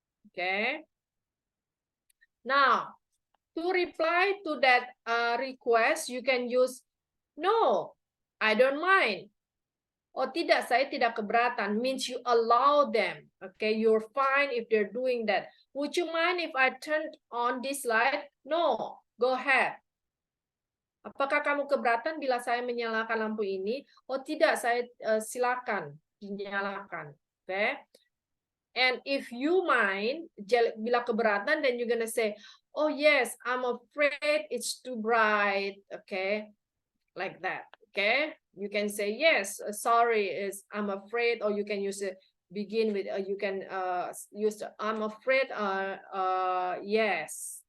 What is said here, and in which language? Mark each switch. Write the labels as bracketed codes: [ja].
[en] Okay, now to reply to that request, you can use no, I don't mind. [id] Oh tidak, saya tidak keberatan, [en] means you allow them. Okay, you're fine if they're doing that. Would you mind if I turned on this light? No, go ahead. [id] Apakah kamu keberatan bila saya menyalakan lampu ini? Oh tidak, saya silakan dinyalakan. Okay. [en] And if you mind, [id] bila keberatan, [en] then you're gonna say, oh yes, I'm afraid it's too bright. Okay, like that. Okay, you can say yes, sorry, I'm afraid, or you can use it begin with you can use the, I'm afraid yes.